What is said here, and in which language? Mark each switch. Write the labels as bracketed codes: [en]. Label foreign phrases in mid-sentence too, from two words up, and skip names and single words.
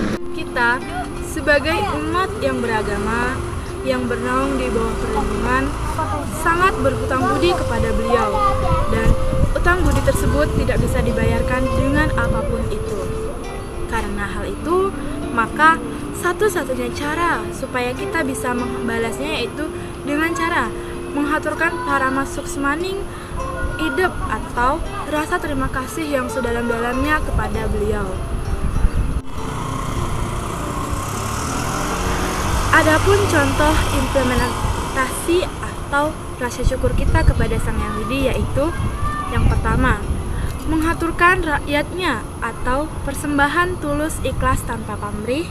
[id] Kita sebagai umat yang beragama, yang bernaung di bawah perlindungan, sangat berhutang budi kepada beliau, dan utang budi tersebut tidak bisa dibayarkan dengan apapun itu. Karena hal itu, maka satu-satunya cara supaya kita bisa membalasnya yaitu dengan cara menghaturkan [ban] parama suksmaning idep [id] atau rasa terima kasih yang sedalam-dalamnya kepada beliau. Adapun contoh implementasi atau rasa syukur kita kepada Sang Yang Widi yaitu yang pertama, menghaturkan rakyatnya atau persembahan tulus ikhlas tanpa pamrih.